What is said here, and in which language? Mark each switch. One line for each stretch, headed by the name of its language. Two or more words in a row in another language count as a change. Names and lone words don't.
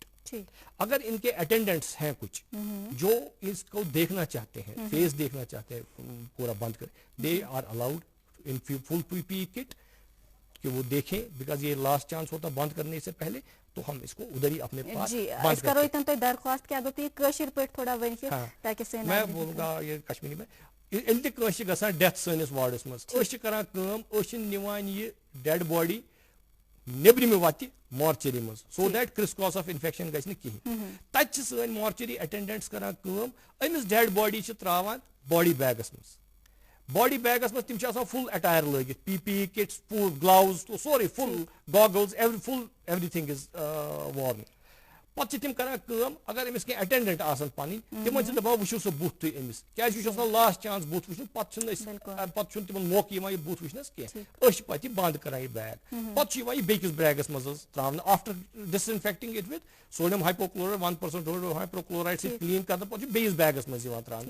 Urdu: اگر ان کے اٹینڈنٹس ہیں کچھ جو اس کو دیکھنا چاہتے ہیں, فیس دیکھنا چاہتے ہیں پورا بند کر,
English: they are allowed in full PPE kit
Urdu: کہ وہ دیکھیں, بیکاز یہ
English: last chance
Urdu: ہوتا بند کرنے سے پہلے. تو ہم اس کو ادھر ہی اپنے پاس بند کرتے ہیں. درخواست کیا ہوتی ہے کشر پہ تھوڑا تاکہ میں بولوں گا یہ کشمیری میں
Kashmiri: ییٚلہِ تہِ کٲنٛسہِ چھِ گژھان ڈیتھ سٲنِس وارڈس منٛز أسۍ چھِ کران کٲم, أسۍ چھِ نِوان یہِ
English: dead body
Kashmiri: نیبرِمہِ وتہِ مارچری منٛز
English: so that criss cross of infection
Kashmiri: گژھِ نہٕ کِہینۍ. تتہِ چھِ سٲنۍ
English: mortuary attendants
Kashmiri: کران کٲم, أمِس
English: dead body
Kashmiri: چھِ تراوان
English: body bags
Kashmiri: منٛز.
English: body bags
Kashmiri: منٛز تِم چھِ آسان
English: full attire
Kashmiri: لٲگِتھ,
English: PPE kits, full gloves,
Kashmiri: سورُے
English: full goggles, Full everything is worn.
Kashmiri: پتہٕ چھِ تِم کران کٲم, اگر أمِس کینٛہہ اٹینڈنٹ آسان پنٕنۍ تِمن چھِ دپان وٕچھِو سُہ بُتھ تُہۍ أمِس, کیازِ یہِ چھُ آسان
English: last chance
Kashmiri: بُتھ وٕچھُن. پتہٕ چھُنہٕ تِمن موقعہٕ یِوان یہِ بُتھ وٕچھنس کینٛہہ. أسۍ چھِ پتہٕ یہِ بنٛد کران یہِ بیگ. پتہٕ چھُ یِوان یہِ بیٚکِس بیگس منٛز حظ تراونہٕ
English: after disinfecting it with sodium hypochlorite 1% sodium hypochlorite
Kashmiri: سۭتۍ کلیٖن کرنہٕ پتہٕ چھُ بیٚیِس بیگس منٛز یِوان تراونہٕ.